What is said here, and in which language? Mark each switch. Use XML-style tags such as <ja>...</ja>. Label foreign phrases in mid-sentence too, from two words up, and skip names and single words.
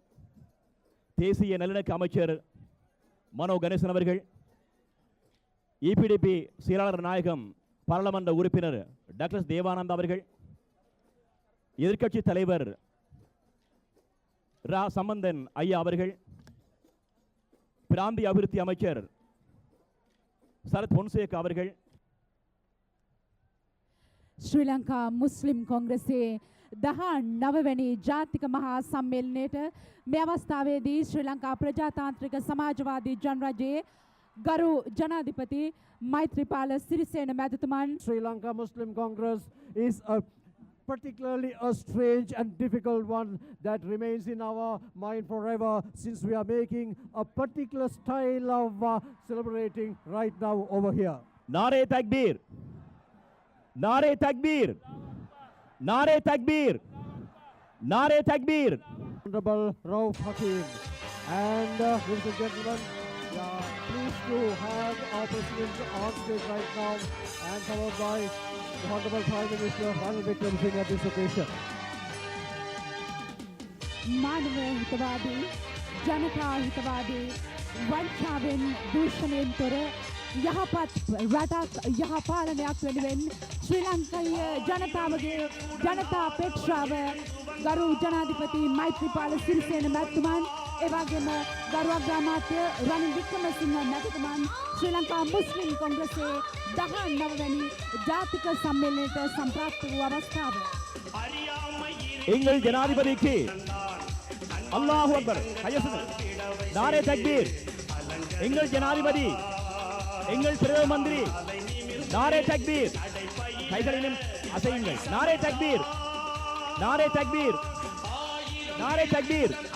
<ta>தேசிய நல்லிணக்க அமைச்சர் மனோ கணேசன் அவர்கள், இபிடிபி செயலாளர் நாயகம் பாராளுமன்ற உறுப்பினர் டாக்டர் தேவானந்த் அவர்கள், எதிர்க்கட்சி தலைவர் ரா சம்பந்தன் ஐயா அவர்கள், பிராந்திய அபிவிருத்தி அமைச்சர் சரத் பொன்சேகா அவர்கள்,</ta> <si>ශ්‍රී ලංකා මුස්ලිම් කොංග්‍රසයේ 19 වැනි ජාතික මහා සම්මේලනයේට මේ අවස්ථාවේදී ශ්‍රී ලංකා ප්‍රජාතාන්ත්‍රික සමාජවාදී ජනරජයේ ගරු ජනාධිපති මෛත්‍රීපාල සිරිසේන මැතිතුමන්.</si> <en>Sri Lanka Muslim Congress is particularly a strange and difficult one that remains in our mind forever, since we are making a particular style of celebrating right now over here.</en> <ur>نعرۂ تکبیر، نعرۂ تکبیر، نعرۂ تکبیر، نعرۂ تکبیر.</ur> <en>Honorable Rauf Hakim and ladies and gentlemen, we are pleased to have our president on stage right now and followed by the Honorable Prime Minister Ranil Wickremesinghe at this occasion.</en> <si>මානව හිතවාදී ජනතා හිතවාදී වංචාවෙන් දූෂණයෙන් තොර යහපත් රටක් යහපාලනයක් වෙනුවෙන් ශ්‍රී ලංකාවේ ජනතාවගේ ජනතා අපේක්ෂාව ගරු ජනාධිපති මෛත්‍රීපාල සිරිසේන මැතිතුමන්, එවැගේම ගරු අග්‍රාමාත්‍ය රනිල් වික්‍රමසිංහ මැතිතුමන් ශ්‍රී ලංකා මුස්ලිම් කොංග්‍රසයේ 19 වැනි ජාතික සම්මේලනයට සම්ප්‍රාප්ත වූ අවස්ථාව.</si> <ta>எங்கள் ஜனாதிபதிக்கு</ta> <ar>الله أكبر,</ar> <ur>نعرۂ تکبیر.</ur> <ta>எங்கள் ஜனாதிபதி, எங்கள் பிரதம மந்திரி,</ta> <ur>نعرۂ تکبیر.</ur> <ta>கைகளிலும் அசையுங்கள்.</ta> <ur>نعرۂ تکبیر، نعرۂ تکبیر، نعرۂ تکبیر.</ur>